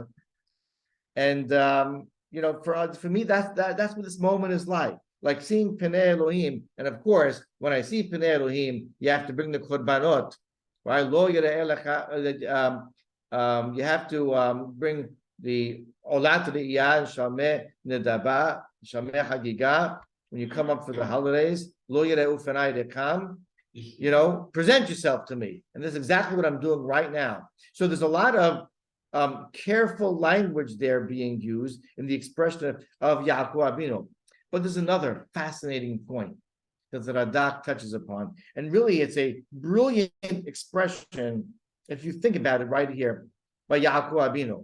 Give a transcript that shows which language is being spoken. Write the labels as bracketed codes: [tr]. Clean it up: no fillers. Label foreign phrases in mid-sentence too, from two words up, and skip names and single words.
[en] And for me, that's what this moment is like seeing [he] פני אלהים. [en] And of course, when I see [he] פני אלהים, [en] you have to bring the korbanot, right? You have to bring the [he] עולת ראייה, שלמי נדבה, שלמי חגיגה. [en] When you come up for the holidays, [he] לא יראו פני ריקם, [en] present yourself to me. And this is exactly what I'm doing right now. So there's a lot of careful language there being used in the expression of Yaakov Abinu. But there's another fascinating point that the Radak touches upon. And really, it's a brilliant expression, if you think about it right here, by Yaakov Abinu.